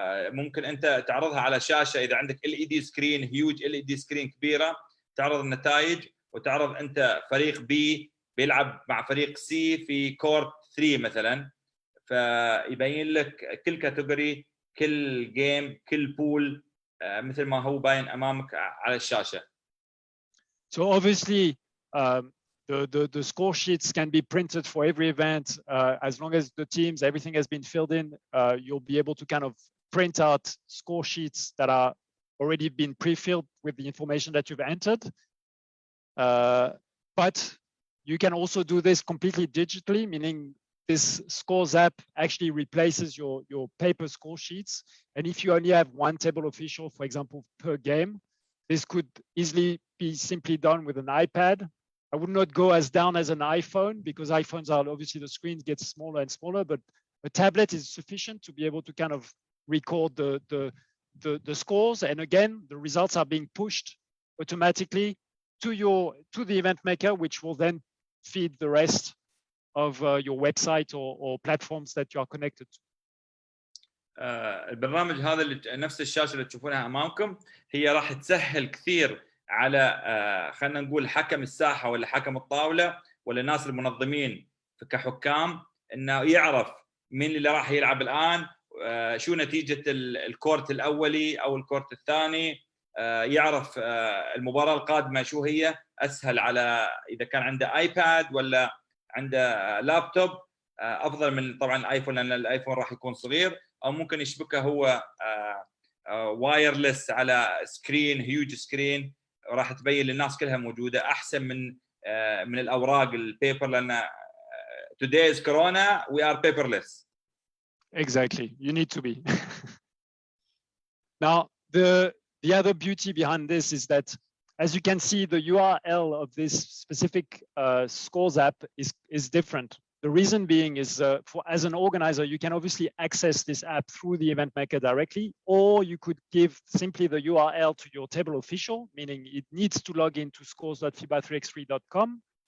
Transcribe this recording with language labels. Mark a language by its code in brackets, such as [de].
[ar] ممكن انت تعرضها على شاشه اذا عندك LED سكرين هيوج LED سكرين كبيره، تعرض النتائج وتعرض انت فريق B بيلعب مع فريق C في كورت 3 مثلا، فيبين لك كل كاتيجوري كل جيم كل بول مثل ما هو باين امامك على الشاشه. [en] So obviously the score sheets can be printed for every event as long as the teams, everything has been filled in. You'll be able to kind of print out score sheets that are already been pre-filled with the information that you've entered. But you can also do this completely digitally, meaning this scores app actually replaces your paper score sheets. And if you only have one table official, for example, per game, this could easily be simply done with an iPad. I would not go as down as an iPhone because iPhones are obviously the screens get smaller and smaller, but a tablet is sufficient to be able to kind of record the scores, and again the results are being pushed automatically to the event maker, which will then feed the rest of your website or platforms that you are connected to. [ar] البرنامج هذا اللي نفس الشاشه اللي تشوفونها امامكم هي راح تسهل كثير على خلينا نقول حكم الساحه ولا حكم الطاوله ولا الناس المنظمين كحكام انه يعرف مين اللي راح يلعب الان، شو نتيجه الكورت الاولي او الكورت الثاني، يعرف المباراه القادمه شو هي. اسهل على اذا كان عنده ايباد ولا عنده لابتوب، افضل من طبعا الايفون لان الايفون راح يكون صغير، او ممكن يشبكه هو وايرلس على سكرين هيوج سكرين، راح تبين للناس كلها موجوده احسن من الاوراق البيبر، لان [en] today is corona, we are paperless. Exactly, you need to be. Now the other beauty behind this is that, as you can see, the URL of this specific scores app is different. The reason being is as an organizer, you can obviously access this app through the event maker directly, or you could give simply the URL to your table official, meaning it needs to log into scores.fiba3x3.com.